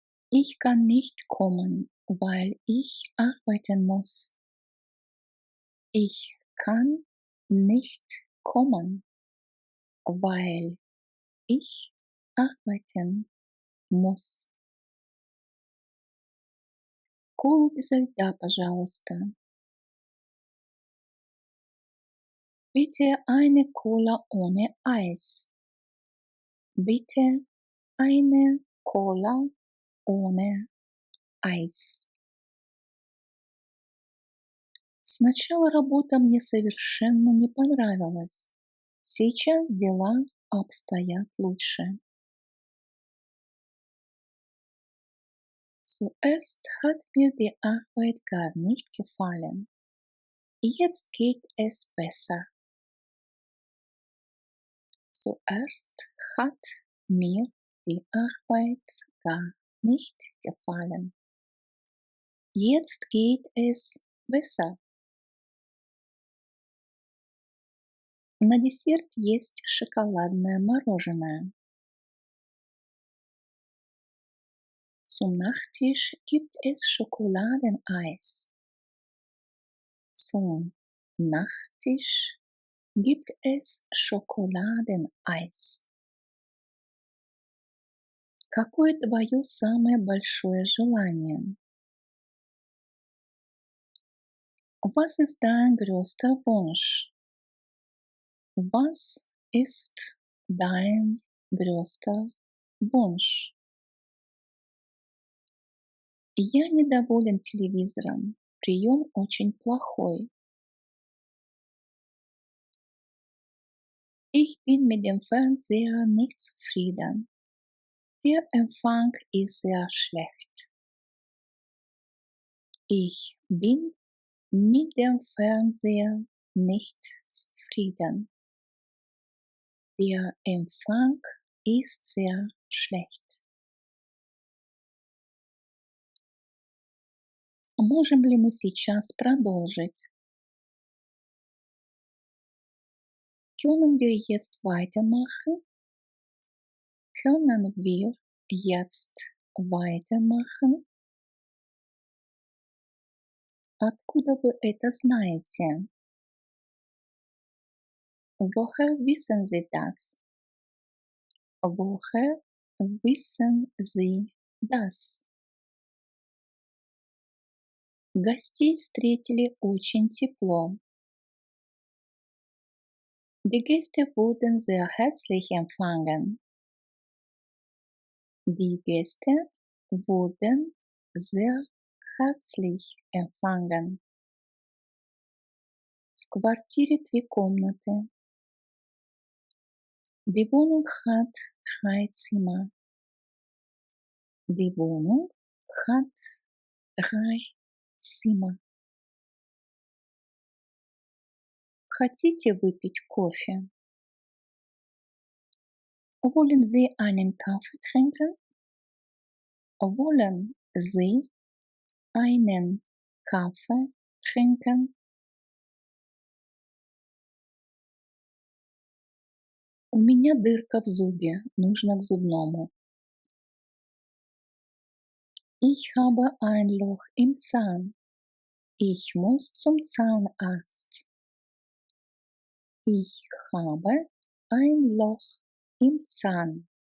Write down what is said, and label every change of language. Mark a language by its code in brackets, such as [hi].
[de] Ich kann nicht kommen, weil ich arbeiten muss. Ich kann nicht kommen, weil ich arbeiten muss. [ru] Колу без льда, пожалуйста. [de] Bitte eine Cola ohne Eis. Bitte eine Cola ohne Eis. [ru] Сначала работа мне совершенно не понравилась. Сейчас дела обстоят лучше. [de] Zuerst hat mir die Arbeit gar nicht gefallen. Jetzt geht es besser. Zuerst hat mir die Arbeit gar nicht gefallen. Jetzt geht es besser. [ru] На десерт есть шоколадное мороженое. [de] Zum Nachtisch gibt es Schokoladeneis. Zum Nachtisch gibt es Schokoladeneis. [ru] Какое твое самое большое желание? [de] Was ist dein größter Wunsch? Was ist dein größter Wunsch? [ru] Я недоволен телевизором. Прием очень плохой. [de] Ich bin mit dem Fernseher nicht zufrieden. Der Empfang ist sehr schlecht. Ich bin mit dem Fernseher nicht zufrieden. Der Empfang ist sehr schlecht. [ru] Можем ли мы сейчас продолжить? [de] Können wir jetzt weitermachen? Können wir jetzt weitermachen? [ru] Откуда вы это знаете? [de] Woher wissen Sie das? Woher wissen Sie das? [ru] Гостей встретили очень тепло. [de] Die Gäste wurden sehr herzlich empfangen. Die Gäste wurden sehr herzlich empfangen. [ru] В квартире 3 комнаты. [de] Die Wohnung hat 3 Zimmer. Die Wohnung hat 3 Zimmer. [ru] Хотите выпить кофе? [de] Wollen Sie einen Kaffee trinken? Wollen Sie einen Kaffee trinken? [ru] У меня дырка в зубе, нужно к зубному. [de] Ich habe ein Loch im Zahn. Ich muss zum Zahnarzt. Ich habe ein Loch im Zahn.